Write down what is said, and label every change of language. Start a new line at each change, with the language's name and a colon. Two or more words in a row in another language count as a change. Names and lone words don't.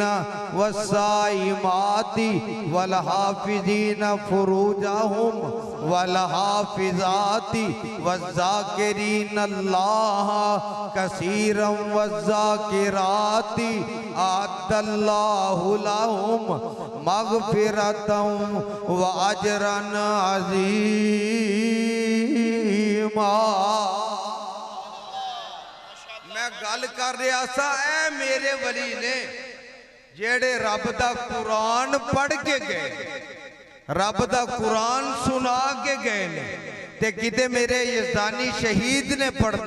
Arabic: والصائمات والحافظين فروجهم والحافظات والذاكرين الله كثيرا والذاكرات أعد الله لهم مغفرة وأجرا عظيما.
Punjabi: میں گل کر رہا سا اے میرے ولی نے جیڑے رب دا قرآن پڑھ کے گئے رب دا قرآن سنا کے گئے نے تے کتے میرے یزدانی شہید نے پڑھنا.